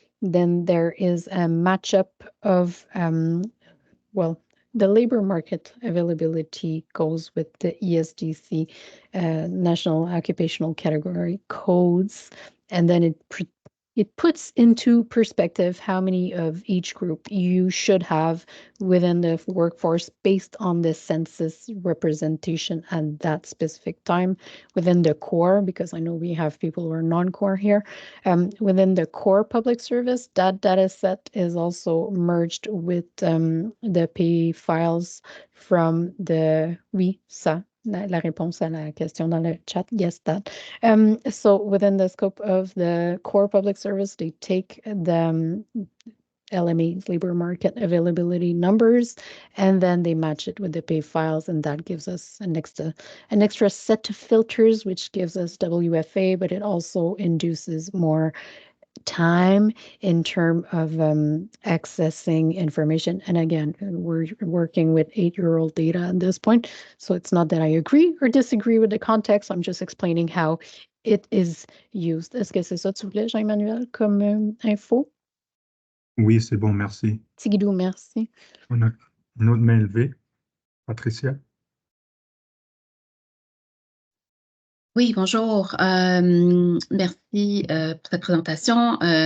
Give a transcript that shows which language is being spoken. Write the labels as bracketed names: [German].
[English] Then there is a matchup of, well, the labor market availability goes with the ESDC, National Occupational Category codes, and then it puts into perspective how many of each group you should have within the workforce based on the census representation at that specific time within the core, because I know we have people who are non-core here. Within the core public service, that data set is also merged with the pay files from the [French] oui, ça. La réponse à la question dans le chat, [English] yes, that. So within the scope of the core public service, they take the LMA's labor market availability numbers, and then they match it with the pay files, and that gives us an extra set of filters, which gives us WFA, but it also induces more time in terms of accessing information. And again, we're working with 8-year-old data at this point, so it's not that I agree or disagree with the context. I'm just explaining how it is used. [French] Est-ce que c'est ça tu voulais, Jean-Emmanuel, comme info? Oui, c'est bon, merci. Tigidou, merci. On a une autre main levée. Patricia? Oui, bonjour. Merci pour cette présentation.